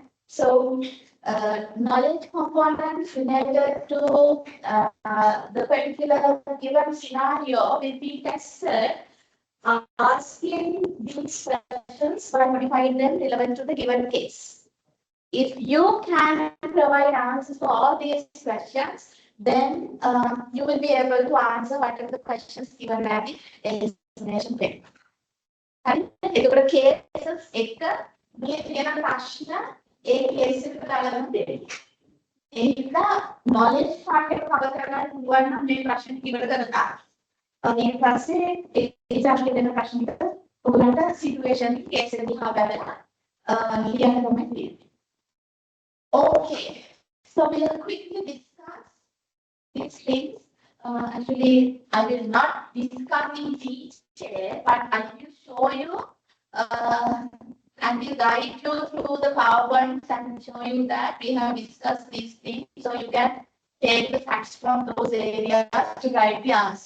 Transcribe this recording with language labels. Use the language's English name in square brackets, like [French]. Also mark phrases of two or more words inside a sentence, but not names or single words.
[English] So knowledge components related to the particular given scenario will be tested asking these questions by modifying them relevant to the given case. If you can provide answers for all these questions, then you will be able to answer whatever the questions given at the examination paper. And if cases, [Sinhala] ඒ කේස් එක දාලා දෙන්න. ඒක [English] knowledge part [Sinhala] එක cover කරගන්න පුළුවන් නම් මේ ප්‍රශ්න ඉවර කරගන්න. ඊට පස්සේ ඒ exam දෙන ප්‍රශ්න ටික ඔයගලන්ට [English] situation case [Sinhala] එක දිහා බලලා ලියන්න තමයි තියෙන්නේ. [English] Okay, so we'll quickly discuss these things. Actually, I will not discuss in detail, but I will show you and will guide you through the PowerPoints and show you that we have discussed these things, so you can take the facts from those areas to guide the answer.